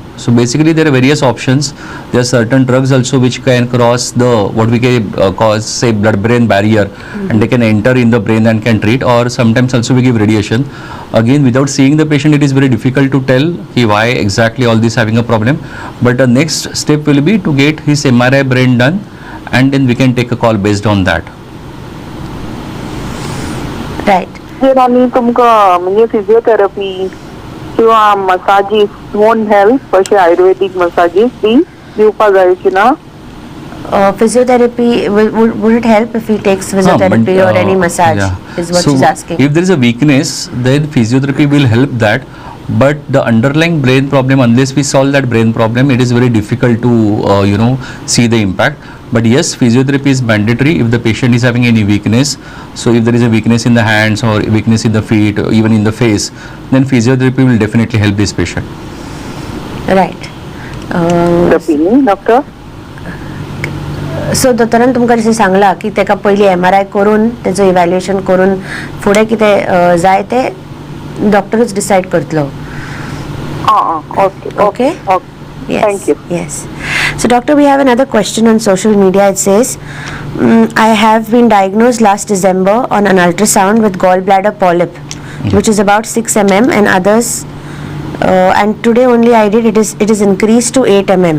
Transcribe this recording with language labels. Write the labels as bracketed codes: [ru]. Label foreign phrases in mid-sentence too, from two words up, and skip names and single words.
[en] So basically there are various options. There are certain drugs also which can cross the what we can cause say blood-brain barrier, and they can enter in the brain and can treat. Or sometimes also we give radiation. Again, without seeing the patient, it is very difficult to tell why exactly all this having a problem. But the next step will be to get his MRI brain done, and then we can take a call based on that. रायट. [kok] आनी तुमकां म्हणजे फिजिओथेरपी किंवा मसाजीस [en] won't help, [kok] अशे आयुर्वेदीक मसाजीस ती दिवपाक जायची ना? [en] Physiotherapy would it help if he takes physiotherapy or any massage? Yeah. Is what so she's asking. If there is a weakness, then physiotherapy will help that. But the underlying brain problem, unless we solve that brain problem, it is very difficult to see the impact. But yes, physiotherapy is mandatory if the patient is having any weakness. So if there is a weakness in the hands or weakness in the feet or even in the face, then physiotherapy will definitely help this patient. Right. The feeling, doctor? [kok] सो दोतोरान तुमकां जशें सांगलां की ताका पयलीं MRI करून तेजो इवॅल्युएशन करून फुडें कितें जाय तें डॉक्टरूच डिसायड करतलो. [en] Okay. Yes. Thank you. Yes. So doctor, we have another question on social media. It says, I have been diagnosed last December on an ultrasound with gallbladder polyp, which is about 6 mm, and others and today only I did it is increased to 8 mm.